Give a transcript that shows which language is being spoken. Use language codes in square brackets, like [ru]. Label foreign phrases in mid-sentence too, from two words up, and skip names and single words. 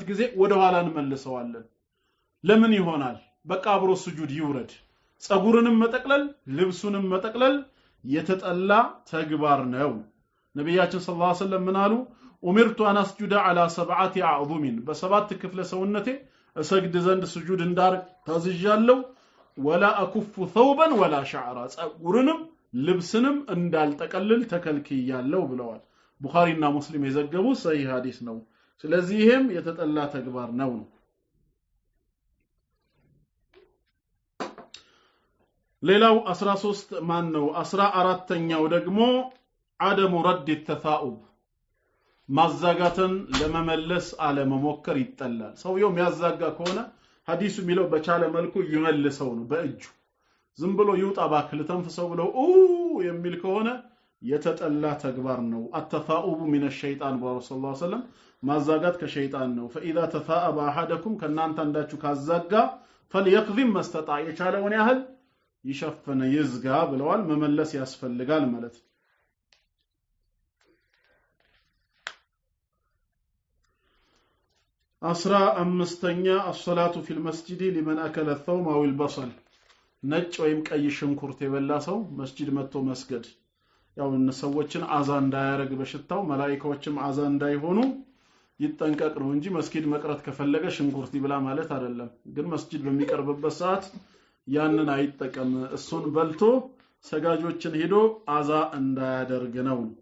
[am] ጊዜ ወደ ኋላ እንመልሰዋለን ለምን ይሆናል በቃ አብሮ ስጁድ ይውረድ ጸጉርንም መጠቅለል ልብሱንም መጠቅለል የተጠላ ተግባር ነው ነብያችን [ar] صلى الله عليه وسلم [am] ምናሉ [ar] أمرت أن أسجد على سبعة أعظم [am] በሰባት ክፍለ ሰውነቴ እሰግድ ዘንድ ስጁድ እንዳርግ ታዝዣለሁ [ar] ولا أكف ثوبا ولا شعرا [am] ጸጉርንም ልብስንም እንዳልጠቀልል ተከልክያለሁ ብለዋል ቡኻሪና ሙስሊም የዘገቡ ሰሂህ ሐዲስ ነው ስለዚህ ይሄም የተጠላ ተግባር ነው ሌላው 13 ማን ነው 14ኛው ደግሞ [ar] عدم رد التثاؤب [am] ማዛጋትን ለመመለስ አለመሞከር ይጠላል ሰውየው የሚያዛጋ ከሆነ ሐዲሱ የሚለው በቻለ መልኩ ይመልሰው ነው በእጁ ዝም ብሎ ይውጣ ባክል ተንፍሰው ብለው የሚል ከሆነ የተጠላ ተግባር ነው [ar] التثاؤب من الشيطان برسول الله صلى الله عليه وسلم [am] ማዛጋት ከሸይጣን ነው [ar] فاذا تثاءب احدكم [am] ከናንተ አንዳችሁ ካዛጋ [ar] فليكظم ما استطاع [am] የቻለውን ያህል ይሸፍነ ይዝጋ ብለዋል መመለስ ያስፈልጋል ማለት ነው 15ኛ [ar] الصلاه في المسجد لمن اكل الثوم او البصل [am] ነጭ ወይም ቀይ ሽንኩርት የበላ ሰው መስጂድ መጥቶ መስገድ ያው ሰዎችን አዛ እንዳያረግ በሽታው መላእክቶችም አዛ እንዳይሆኑ ይጠንቀቅ ነው እንጂ መስጊድ መቅረት ከፈለገ ሽንኩርት ይብላ ማለት አይደለም ግን መስጂድ በሚቀርብበት ሰዓት ያንን አይጠቀም እሱን በልቶ ሰጋጆችን ሄዶ አዛ እንዳያደርግ ነው